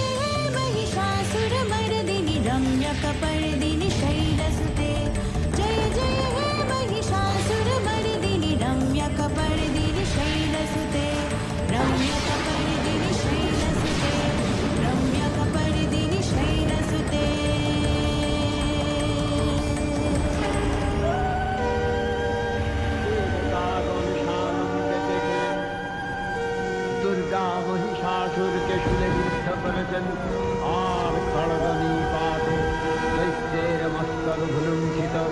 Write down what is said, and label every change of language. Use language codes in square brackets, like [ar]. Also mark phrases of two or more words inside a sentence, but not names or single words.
[sa] हे महिषासुर मर्दिनी रम्यक पर्दिनी शैलसुते जय जय हे महिषासुर मर्दिनी रम्यक पर्दिनी शैलसुते रम्यक पर्दिनी शैलसुते रम्यक पर्दिनी शैलसुते। [bn] দুর্গা মহিষাসুরকে শুলে বিদ্ধ করেছেন। আর খড়গ নিপাতে দৈত্যের মস্তক ভুলুণ্ঠিত।